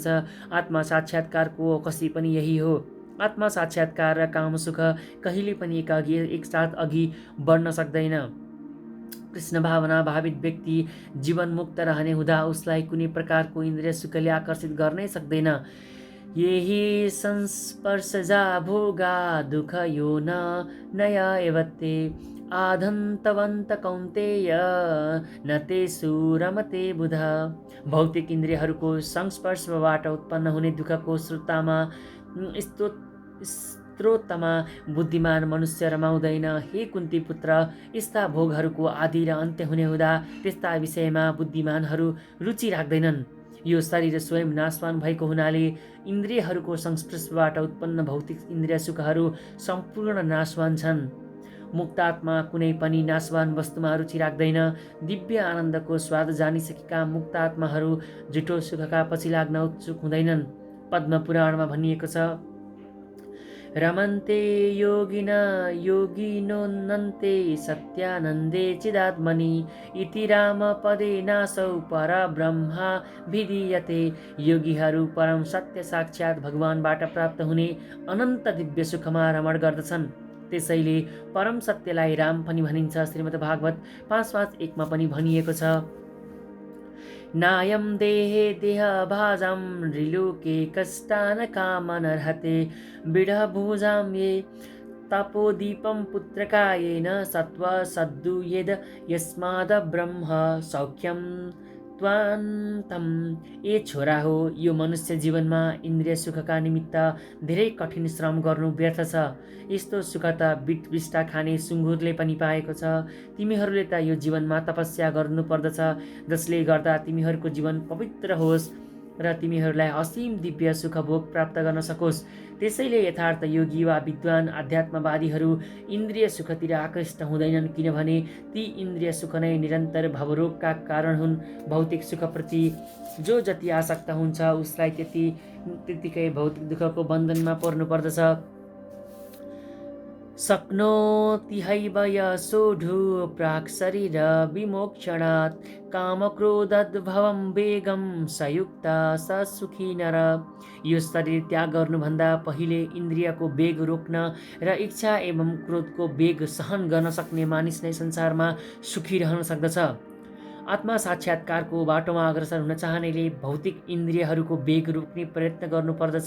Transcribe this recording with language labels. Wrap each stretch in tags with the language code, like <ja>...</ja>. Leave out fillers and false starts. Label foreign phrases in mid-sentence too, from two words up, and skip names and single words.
<ne>आत्मा साक्षात्कारको कसै पनि यही हो। आत्मा साक्षात्कार र काम सुख कहिले पनि एकसाथ अघि बढ्न सक्दैन। कृष्ण भावना भावित व्यक्ति जीवनमुक्त रहने हुँदा उसलाई कुनै प्रकारको इन्द्रिय सुखले आकर्षित गर्नै सक्दैन।</ne> <sa>यही संस्पर्शजा भोगा दुःख यो नया एवते आधन्तवन्त कौन्तेय न तेषु रमते बुध।</sa> <ne>भौतिक इन्द्रियहरूको संस्पर्शबाट उत्पन्न हुने दुःखको स्रोतमा बुद्धिमान मनुष्य रमाउँदैन। हे कुन्ती पुत्र, यस्ता भोगहरूको आदि र अन्त्य हुने हुँदा त्यस्ता विषयमा बुद्धिमानहरू रुचि राख्दैनन्। यो शरीर स्वयं नाशवान भएको हुनाले इन्द्रियहरूको संस्पर्शबाट उत्पन्न भौतिक इन्द्रिय सुखहरू सम्पूर्ण नाशवान छन्। मुक्तात्मा कुनै पनि नाशवान वस्तुमा रुचि राख्दैन। दिव्य आनन्दको स्वाद जानिसकेका मुक्तात्माहरू झुटो सुखका पछि लाग्न उत्सुक हुँदैनन्। पद्म पुराणमा भनिएको छ,</ne> <sa>रमन्ते योगिनोन्नन्ते सत्यानन्दे चिदात्मनि इति रामपदे नासौ परब्रह्मा विधीयते।</sa> <ne>योगीहरू परम सत्य साक्षात् भगवानबाट प्राप्त हुने अनन्त दिव्य सुखमा रमण गर्दछन्। त्यसैले परम सत्यलाई राम पनि भनिन्छ। श्रीमद् भागवत 5.1 मा पनि भनिएको छ,</ne> <sa>नायं देहे देहभाजं नृलोके कष्टान कामनर्हते बिडभुजां ये तपोदीपं पुत्रकायेन सत्त्व सद्दु यद यस्माद् ब्रह्म सौख्यं त्वान्तम।</sa> <ne>ए छोरा हो, यो मनुष्य जीवनमा इन्द्रिय सुखका निमित्त धेरै कठिन श्रम गर्नु व्यर्थ छ। यस्तो सुख त बिटबिस्टा खाने सुँगुरले पनि पाएको छ। तिमीहरूले त यो जीवनमा तपस्या गर्नु पर्दछ, जसले गर्दा तिमीहरूको जीवन पवित्र होस् र तिमीहरूलाई असीम दिव्य सुख भोग प्राप्त गर्न सकोस्। त्यसैले यथार्थ योगी वा विद्वान आध्यात्मवादीहरू इन्द्रिय सुखतिर आकृष्ट हुँदैनन्, किनभने ती इन्द्रिय सुख नै निरन्तर भवरोगका कारण हुन्। भौतिक सुखप्रति जो जति आसक्त हुन्छ उसलाई त्यतिकै भौतिक दुःखको बन्धनमा पर्नु पर्दछ।</ne> <sa>शक्नोति हैव यसोढु प्राक् शरीर विमोक्षणात् कामक्रोधद्भवं वेगं सयुक्ता स सुखी नर।</sa> <ne>यो शरीर त्याग गर्नुभन्दा पहिले इन्द्रियको वेग रोक्न र इच्छा एवं क्रोधको वेग सहन गर्न सक्ने मानिस नै संसारमा सुखी रहन सक्दछ। आत्मा साक्षात्कारको बाटोमा अग्रसर हुन चाहनेले भौतिक इन्द्रियहरूको वेग रोक्ने प्रयत्न गर्नुपर्दछ।</ne>